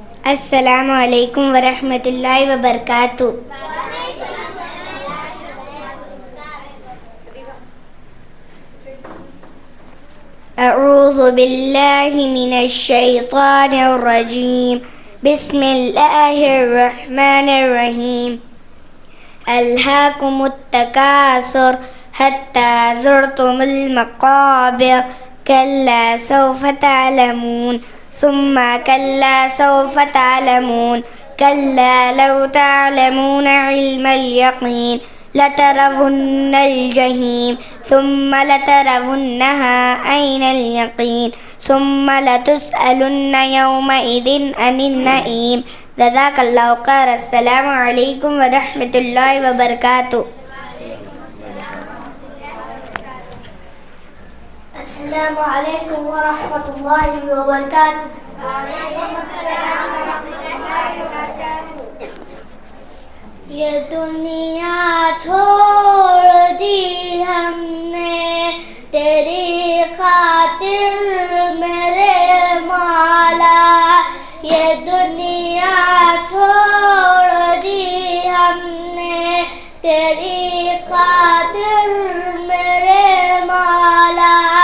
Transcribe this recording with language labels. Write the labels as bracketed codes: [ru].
[ar] السلام علیکم ورحمۃ اللہ وبرکاتہ۔ اعوذ باللہ من الشیطان الرجیم، بسم اللہ الرحمن الرحیم۔ الہاکم التکاثر حتی زرتم المقابر، كلا سوف تعلمون ثم كلا سوف تعلمون كلا لو تعلمون علم اليقين لترون الجحيم ثم لترونها عين اليقين ثم لتسألن يومئذ عن النعيم. جزاك الله خير. السلام عليكم ورحمة الله وبركاته. السلام عليكم ورحمة الله وبركاته. وعليكم السلام ورحمة الله وبركاته. [ur] یہ دنیا چھوڑ دی ہم نے تیری خاطر میرے مولا. یہ دنیا چھوڑ دی ہم نے تیری خاطر میرے مولا.